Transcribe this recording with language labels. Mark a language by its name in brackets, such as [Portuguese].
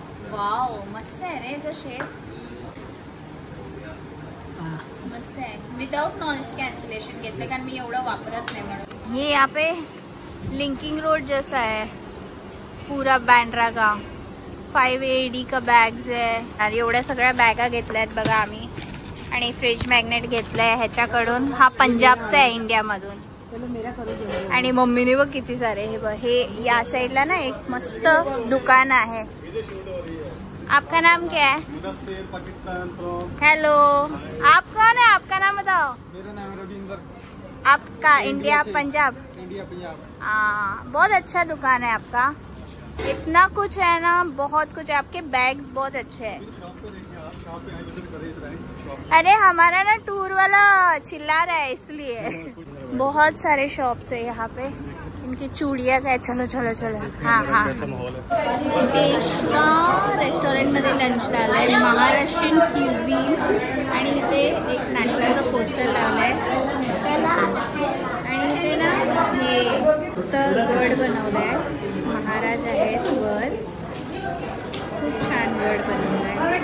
[Marathi] Wow, मस्त आहे रे तो शेप, मस्त आहे। विदाउट नॉइस कैंसिलेशन घेतले कारण मी एवढं वापरत नाही म्हणून। [Hindi] ये यहाँ पे लिंकिंग रोड जैसा है पूरा बँड्रा का। [Marathi] 5 AD का बॅग्स आहे आणि एवढ्या सगळ्या बॅगा घेतल्यात बघा आम्ही। आणि फ्रिज मॅग्नेट घेतलंय ह्याच्याकडून, हा पंजाबचा आहे इंडियामधून। आणि मम्मीने बघ किती सारे, हे बघ, हे या साइडला ना एक मस्त दुकान आहे। [Hindi] आपका नाम क्या है? हेलो, आप कौन है? आपका नाम बताओ। मेरा नाम रविंदर। आपका इंडिया पंजाब? इंडिया पंजाब। हाँ, बहुत अच्छा दुकान है आपका, इतना कुछ है ना, बहुत कुछ है। आपके बैग्स बहुत अच्छे हैं। अरे हमारा ना टूर वाला चिल्ला रहा है इसलिए। बहुत सारे शॉप्स है यहाँ पे, इनकी चूड़िया काय। चलो चलो चलो, हाँ हाँ। [Marathi] पेशवा रेस्टॉरंटमध्ये लंचला आलाय, महाराष्ट्रीयन क्युझिन। आणि इथे एक नाटकाचा पोस्टर लावलाय, चला। आणि इथे ना हे गड बनवलाय, महाराज आहेत वर, खूप छान गड बनवलाय।